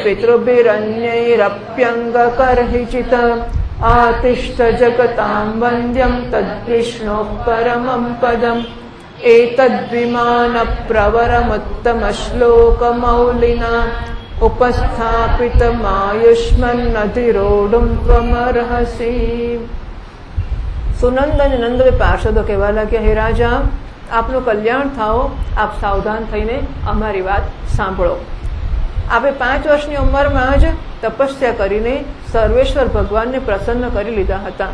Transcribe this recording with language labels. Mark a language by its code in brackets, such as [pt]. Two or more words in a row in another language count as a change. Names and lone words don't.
[sa] पितृभिरन्यैरप्यङ्गकर्हिचित् आतिष्ठ जगतां वन्द्यं तद्विष्णोः परमं पदम् एतद्विमानप्रवरमुत्तमश्लोकमौलिना उपस्थापितमायुष्मन्नधिरोढुं त्वमर्हसि। [gu] સુનંદ અને નંદ પાર્ષદો કહેવા લાગ્યા, હે રાજા, આપનું કલ્યાણ થાઓ, આપ સાવધાન થઈને અમારી વાત સાંભળો. આપે 5 વર્ષની ઉંમરમાં જ તપસ્યા કરીને સર્વેશ્વર ભગવાનને પ્રસન્ન કરી લીધા હતા.